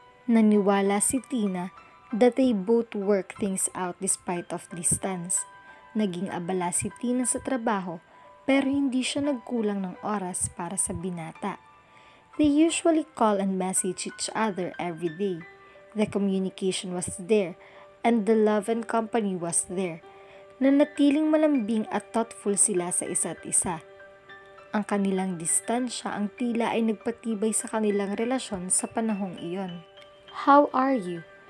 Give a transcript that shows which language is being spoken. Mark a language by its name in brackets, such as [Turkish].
[Filipino] Naniwala si Tina [English] that they both work things out despite of distance. [Filipino] Naging abala si Tina sa trabaho pero hindi siya nagkulang ng oras para sa binata. [English] They usually call and message each other every day. The communication was there and the love and company was there. [Filipino] Nanatiling malambing at thoughtful sila sa isa't isa. Ang kanilang distansya ang tila ay nagpatibay sa kanilang relasyon sa panahong iyon. [English] How are you?